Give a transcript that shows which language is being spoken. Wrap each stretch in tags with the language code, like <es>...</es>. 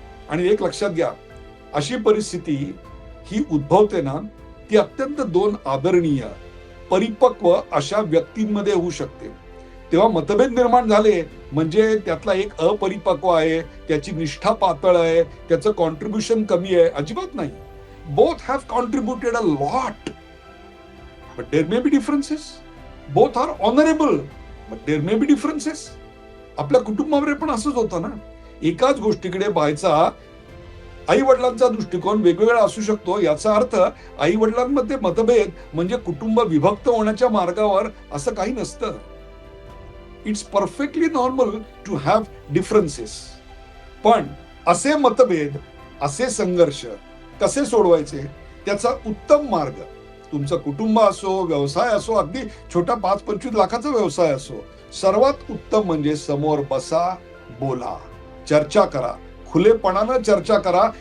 <mr>आणि एक लक्षात घ्या, अशी परिस्थिती ही उद्भवते ना, ती अत्यंत दोन आदरणीय परिपक्व अशा व्यक्तींमध्ये होऊ शकते. तेव्हा मतभेद निर्माण झाले म्हणजे त्यातला एक अपरिपक्व आहे, त्याची निष्ठा पातळ आहे, त्याचं कॉन्ट्रीब्युशन कमी आहे, अजिबात नाही.</mr> <en>Both have contributed a lot, but there may be differences. Both are honorable, but there may be differences.</en> <mr>आपल्या कुटुंबामध्ये पण असंच होतं ना. एकाच गोष्टीकडे पाहायचा आई वडिलांचा दृष्टिकोन वेगवेगळा असू शकतो. याचा अर्थ आई वडिलांमध्ये मतभेद म्हणजे कुटुंब विभक्त होण्याच्या मार्गावर असं काही नसतं.</mr> <en>It's perfectly normal to have differences.</en> <mr>पण असे मतभेद, असे संघर्ष कसे सोडवायचे, त्याचा उत्तम मार्ग, तुमचं कुटुंब असो, व्यवसाय असो, अगदी छोटा 5-25 लाखाचा व्यवसाय असो, सर्वात उत्तम म्हणजे समोर बसा, बोला, चर्चा करा, खुलेपणानं चर्चा करा.</mr>